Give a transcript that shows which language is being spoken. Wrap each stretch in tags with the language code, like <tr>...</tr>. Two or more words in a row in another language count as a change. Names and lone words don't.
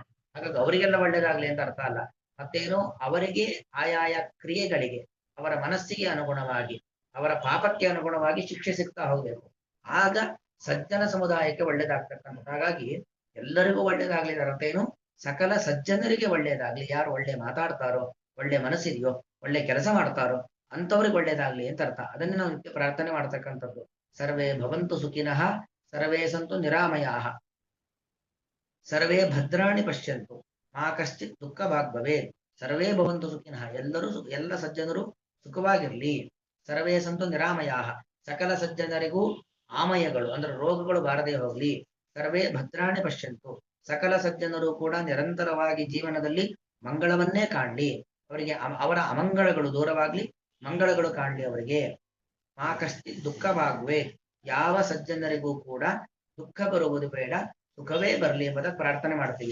<kn>ಹಾಗಾಗಿ ಅವರಿಗೆಲ್ಲ ಒಳ್ಳೇದಾಗ್ಲಿ ಅಂತ ಅರ್ಥ ಅಲ್ಲ. ಮತ್ತೇನು, ಅವರಿಗೆ ಆಯಾಯ ಕ್ರಿಯೆಗಳಿಗೆ ಅವರ ಮನಸ್ಸಿಗೆ ಅನುಗುಣವಾಗಿ ಅವರ ಪಾಪಕ್ಕೆ ಅನುಗುಣವಾಗಿ ಶಿಕ್ಷೆ ಸಿಗ್ತಾ ಹೋಗ್ಬೇಕು. ಆಗ ಸಜ್ಜನ ಸಮುದಾಯಕ್ಕೆ ಒಳ್ಳೇದಾಗ್ತಕ್ಕಂಥ. ಹಾಗಾಗಿ ಎಲ್ಲರಿಗೂ ಒಳ್ಳೇದಾಗ್ಲಿ ಅರ್ಥ ಏನು? ಸಕಲ ಸಜ್ಜನರಿಗೆ ಒಳ್ಳೇದಾಗ್ಲಿ. ಯಾರು ಒಳ್ಳೆ ಮಾತಾಡ್ತಾರೋ, ಒಳ್ಳೆ ಮನಸ್ಸಿದೆಯೋ, ಒಳ್ಳೆ ಕೆಲಸ ಮಾಡ್ತಾರೋ ಅಂತವ್ರಿಗೆ ಒಳ್ಳೇದಾಗ್ಲಿ ಅಂತ ಅರ್ಥ. ಅದನ್ನೇ ನಾವು ನಿತ್ಯ ಪ್ರಾರ್ಥನೆ ಮಾಡ್ತಕ್ಕಂಥದ್ದು.</kn> <sa>ಸರ್ವೇ ಭವಂತು ಸುಖಿನಃ, ಸರ್ವೇ ಸಂತು ನಿರಾಮಯಾಹ, ಸರ್ವೇ ಭದ್ರಾಣಿ ಪಶ್ಯಂತು ಮಾ ಕಶ್ಚಿತ್ ದುಃಖ ಭಾಗ್ ಭವೇತ್. ಸರ್ವೇ ಭವಂತು ಸುಖಿನಃ,</sa> <kn>ಎಲ್ಲರೂ ಎಲ್ಲ ಸಜ್ಜನರು ಸುಖವಾಗಿರ್ಲಿ.</kn> <sa>ಸರ್ವೇ ಸಂತು ನಿರಾಮಯಾಹ,</sa> <kn>ಸಕಲ ಸಜ್ಜನರಿಗೂ ಆಮಯಗಳು ಅಂದ್ರೆ ರೋಗಗಳು ಬಾರದೇ ಹೋಗ್ಲಿ.</kn> <sa>ಸರ್ವೇ ಭದ್ರಾಣಿ ಪಶ್ಯಂತು,</sa> <kn>ಸಕಲ ಸಜ್ಜನರು ಕೂಡ ನಿರಂತರವಾಗಿ ಜೀವನದಲ್ಲಿ ಮಂಗಳವನ್ನೇ ಕಾಣ್ಲಿ. ಅವರಿಗೆ ಅವರ ಅಮಂಗಳಗಳು ದೂರವಾಗ್ಲಿ, ಮಂಗಳಗಳು ಕಾಣ್ಲಿ ಅವರಿಗೆ.</kn> <sa>ಮಾ ಕಶ್ಚಿತ್ ದುಃಖ ಭಾಗ್ವೆ,</sa> <kn>ಯಾವ ಸಜ್ಜನರಿಗೂ ಕೂಡ ದುಃಖ ಬರುವುದು ಬೇಡ, ಸುಖವೇ ಬರಲಿ ಎಂಬುದಕ್ಕೆ ಪ್ರಾರ್ಥನೆ ಮಾಡ್ತೀವಿ.</kn>